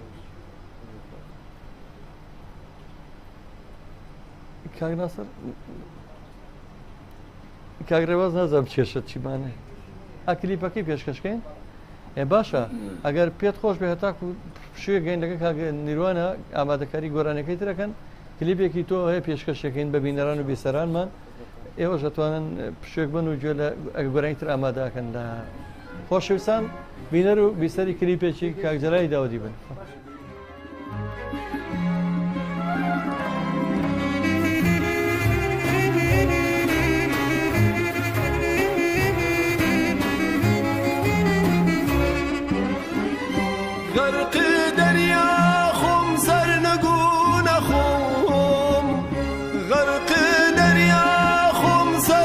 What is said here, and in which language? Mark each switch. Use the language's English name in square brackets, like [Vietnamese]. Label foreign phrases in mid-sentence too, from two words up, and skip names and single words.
[Central Kurdish] کاک ناسەر کاگرێواز نازانم کێشت چیمانە ئەکلیپەکەی پێشکەشکەین باشە ئەگەر پێت خۆش بێ هەتاکو شوێ گەیندەکە کاگە نیروانە ئامادەکاری گۆرانەکەی ترەکەن کلیپێکی تۆ هەیە پێشکەشەکەین بە بینەران و بیسەرانمان ئێوە دەتوانن پشێک بن و گوێ لە گۆرانی تر ئامادەکەن لە خۆشەویستان بینەر و بیسەری کلیپێکی کاکجەلای داودی بن. [Southern Kurdish] غرق دریا خم سر نگون خم غرق دریا خم سر